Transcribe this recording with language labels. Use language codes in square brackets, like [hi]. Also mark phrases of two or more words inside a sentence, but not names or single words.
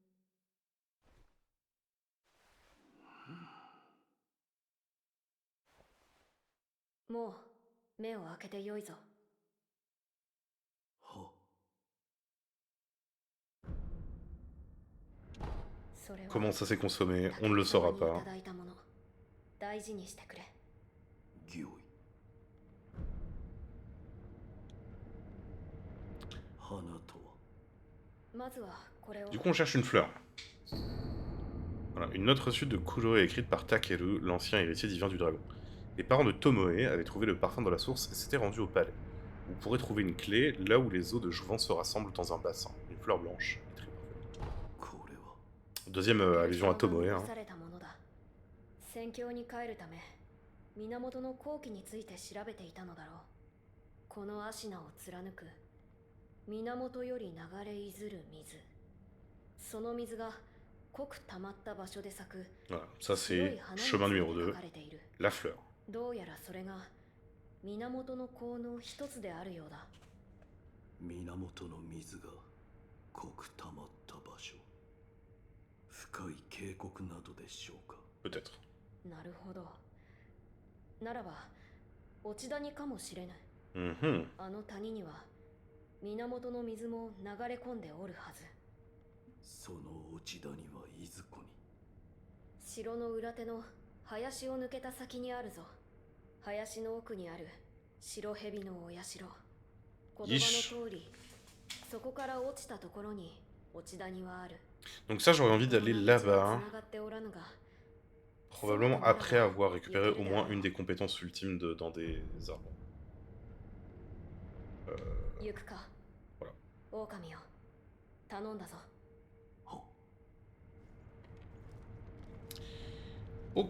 [ja] もう目を開けてよいぞ。はそれは [fr] Comment ça s'est consommé, on ne le saura [ja] タケル様にい [fr] pas. [ja] ただいたもの、大事にしてくれ。御意。花とは。まずはこれを。 [fr] Du coup, on cherche une fleur. Voilà, une note reçue de Kuroe écrite par Takeru, l'ancien héritier divin du dragon. Les parents de Tomoe avaient trouvé le parfum dans la source et s'étaient rendus au palais. Vous pourrez trouver une clé là où les eaux de jouvence se rassemblent dans un bassin. Une fleur blanche. Très parfaite. Deuxième allusion à Tomoe. Hein. [ja] 戦況に帰るため源の後期について調べていたのだろう。この芦名を貫く源より流れいずる水、その水が濃く溜まった場所で咲く。 [fr] Voilà, ça c'est chemin numéro 2, la fleur. [ja] どうやらそれが源の効の一つであるようだ。源の水が濃く溜まった場所、深い渓谷などでしょうか。 [fr] Peut-être. [ja] なるほど。ならば落ち谷かもしれぬ。あの谷には源の水も流れ込んでおるはず。その落ち谷はいずこに。城の裏手の林を抜けた先にあるぞ。林の奥にある白蛇のお社。言葉の通り、そこから落ちたところに落ち谷はある。 [fr] Donc ça, j'aurais envie d'aller là-bas. Probablement après avoir récupéré au moins une des compétences ultimes dans des arbres. Voilà. Ok.